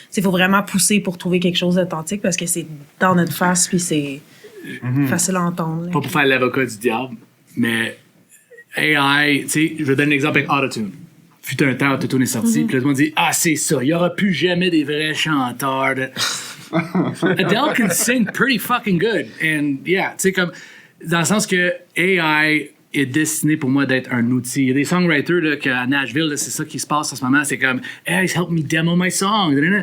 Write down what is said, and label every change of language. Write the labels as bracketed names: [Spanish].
[French] Il faut vraiment pousser pour trouver quelque chose d'authentique parce que c'est dans notre face, puis c'est... facile à entendre. Pas pour faire l'avocat du diable, mais AI, tu sais, je vais donner un exemple avec Autotune. Fut un temps, Autotune est sorti, puis là, tout le monde dit, c'est ça, il n'y aura plus jamais des vrais chanteurs. [English] Adele can sing pretty fucking good. And yeah, [French] tu sais, comme, dans le sens que AI est destiné pour moi d'être un outil. Il y a des songwriters là, à Nashville, là, c'est ça qui se passe en ce moment, c'est comme, [English] hey, help me demo my song.